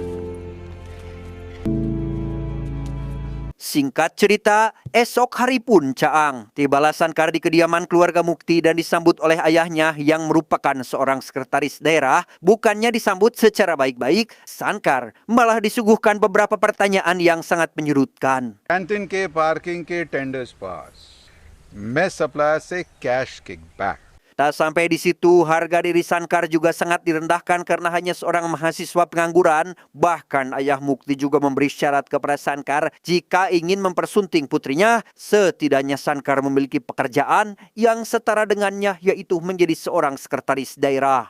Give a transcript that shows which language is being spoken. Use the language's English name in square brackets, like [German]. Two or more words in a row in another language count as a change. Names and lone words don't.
[Indonesian] Singkat cerita, esok hari pun Caang tibalah Sankar di kediaman keluarga Mukti dan disambut oleh ayahnya yang merupakan seorang sekretaris daerah. Bukannya disambut secara baik-baik, Sankar malah disuguhkan beberapa pertanyaan yang sangat menyurutkan. [Hindi] कैंटीन के पार्किंग के [English] tenders pass mess supplier [Hindi] से [English] cash kickback [Indonesian] Tak sampai di situ, harga diri Sankar juga sangat direndahkan karena hanya seorang mahasiswa pengangguran. Bahkan ayah Mukti juga memberi syarat kepada Sankar jika ingin mempersunting putrinya, setidaknya Sankar memiliki pekerjaan yang setara dengannya, yaitu menjadi seorang sekretaris daerah.